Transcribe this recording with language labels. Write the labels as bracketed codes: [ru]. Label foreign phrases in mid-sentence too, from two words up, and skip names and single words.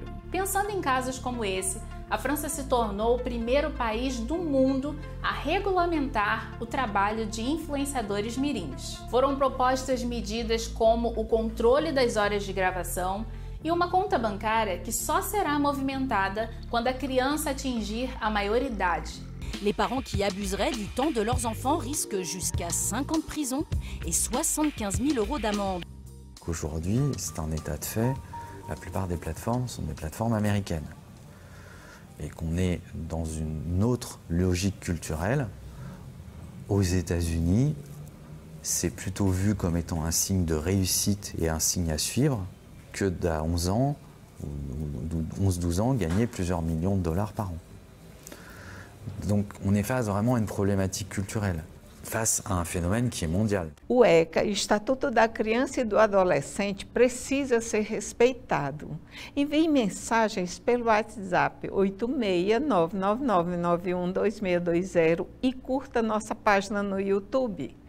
[pt] Pensando em casos como esse, a França se tornou o primeiro país do mundo a regulamentar o trabalho de influenciadores mirins. Foram propostas medidas como o controle das horas de gravação e uma conta bancária que só será movimentada quando a criança atingir a maioridade. [fr] Les parents qui abuseraient du temps de leurs enfants risquent jusqu'à 5 ans de prison et 75 000 € d'amende. Aujourd'hui, c'est un état de fait, la plupart des plateformes sont des plateformes américaines. Et qu'on est dans une autre logique culturelle. Aux États-Unis, c'est plutôt vu comme étant un signe de réussite et un signe à suivre que d'à 11 ans ou 11-12 ans gagner plusieurs millions de dollars par an. Donc on est face vraiment à une problématique culturelle, [pt] face a um fenômeno que é mundial. O ECA, Estatuto da Criança e do Adolescente, precisa ser respeitado. Envie mensagens pelo WhatsApp 86999912620 e curta nossa página no YouTube.